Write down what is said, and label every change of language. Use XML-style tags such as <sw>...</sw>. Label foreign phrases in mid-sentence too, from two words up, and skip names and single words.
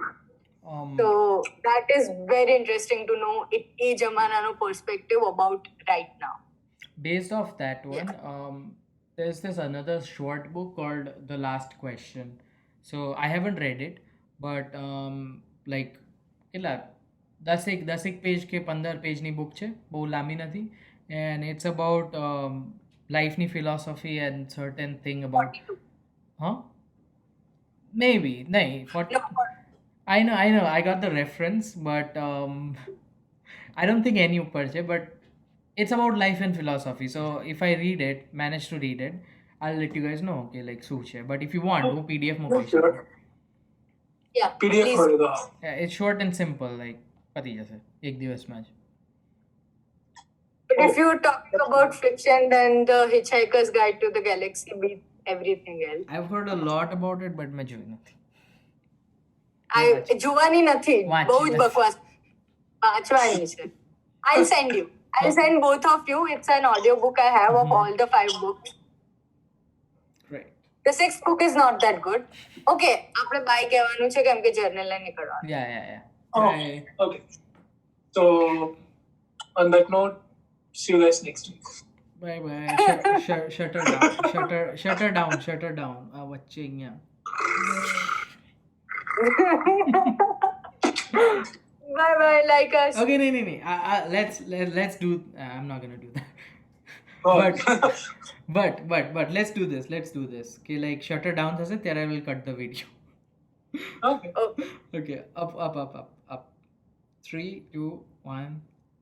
<en>So that is very interesting to know a jamanano perspective about right now. Based off that one, there's this another short book called The Last Question. So I haven't read it, but like</en> <gu>કેટલા 10 પેજ કે 15 પેજની બુક છે, બહુ લાંબી નથી,</gu> <en>and it's about lifeની philosophy and certain thing about 42. huh maybe nahi 40. No, I know, I got the reference, but I don't think any</en> <gu>ઉપર છે,</gu> <en>but it's about life and philosophy. So if I manage to read it, I'll let you guys know, okay, like</en> <gu>શું છે.</gu> <en>But if you want,</en> <gu>હું PDF મોકલી શકું.</gu> <en>Sure. yeah, PDF please.</en> <gu>કરી દો.</gu> <en>Yeah, it's short and simple, like</en> <gu>પતી જશે એક દિવસમાં જ.</gu> <en>But if you're talking about fiction, then The Hitchhiker's Guide to the Galaxy beats everything else. I've heard a lot about it, but</en> <gu>મેં જોઈ નથી. જોવાની નથી, વાંચી બહુ જ નથી. બકવાસ. વાંચવાની છે.</gu> <en>I'll send you. I'll send both of you. It's an audiobook I have of all the 5 books. Great. The 6th book is not that good.</en> <gu>Okay, આપણે બાય કહેવાનું છે કેમ કે જર્નલ ને નીકળવાનું.</gu> <en>Yeah. Oh, Bye. okay. So, on that note, see you guys next week. Bye. Shut her down.</en> <gu>વચ્ચે અહીંયા.</gu> <en>Bye, like us. Okay, no. Let's do. I'm not gonna do that. Oh. But let's do this. Okay, like shut her down</en> <gu>થશે ત્યારે</gu> <en>I will cut the video. Okay. Okay. Okay, up. 3, 2, 1.</en>